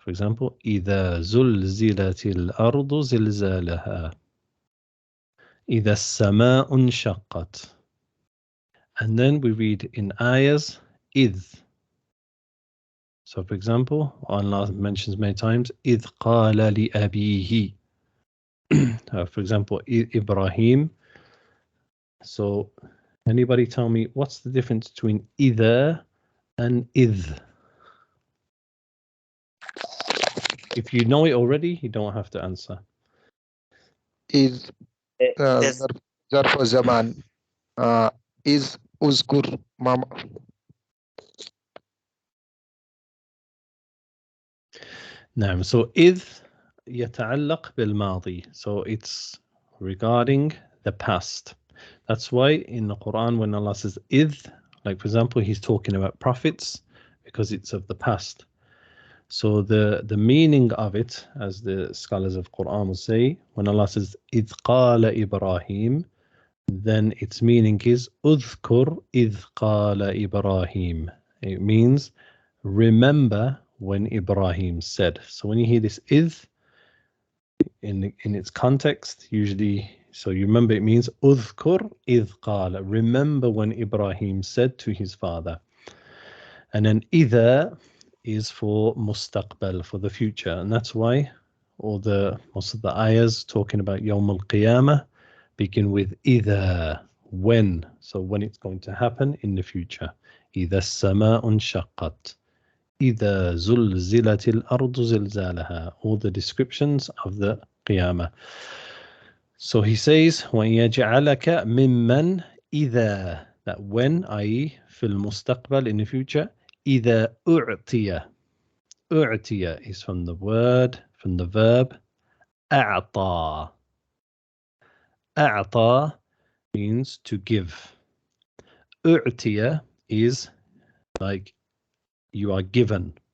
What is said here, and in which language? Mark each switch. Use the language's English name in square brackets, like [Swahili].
[English] For example, [Arabic] إذا زلزلت الأرض زلزالها, إذا السماء انشقت. [English] And then we read in ayahs إذ. So for example, Allah mentions many times [Arabic] إذ قال لأبيه. [English] For example, Ibrahim. So anybody tell me what's the difference between إذا and إذ? If you know it already, you don't have to answer. [Arabic] إذ ظرف زمان. إذ أذكر ماما. نعم. So إذ يتعلق بالماضي. [English] So it's regarding the past. That's why in the Quran when Allah says إذ, like for example, he's talking about prophets because it's of the past. So the meaning of it, as the scholars of Quran will say, when Allah says [Arabic] إِذْ قَالَ إِبْرَاهِيم, [English] then its meaning is [Arabic] أُذْكُرْ إِذْ قَالَ إِبْرَاهِيم. [English] It means remember when Ibrahim said. So when you hear this إِذْ in its context, usually, so you remember it means [Arabic] أُذْكُرْ إِذْ قَالَ, [English] remember when Ibrahim said to his father. And then إِذَا is for mustaqbal, for the future, and that's why most of the ayahs talking about Yawm al-Qiyamah begin with إِذَا, when, so when it's going to happen in the future. [Arabic] إِذَا السَّمَاءُ انشَقَّتْ إِذَا زُلْزِلَتِ الْأَرْضُ زِلْزَالَهَا, [English] all the descriptions of the Qiyamah. So he says [Arabic] وَيَجْعَلَكَ مِمَّنْ إِذَا, [English] that when, i.e. [Arabic] في المستقبل, [English] in the future, [Arabic] إِذَا أُعْتِيَ. [English] أُعْتِيَ is from the verb أَعْطَى. أَعْطَى means to give. أُعْتِيَ is like you are given.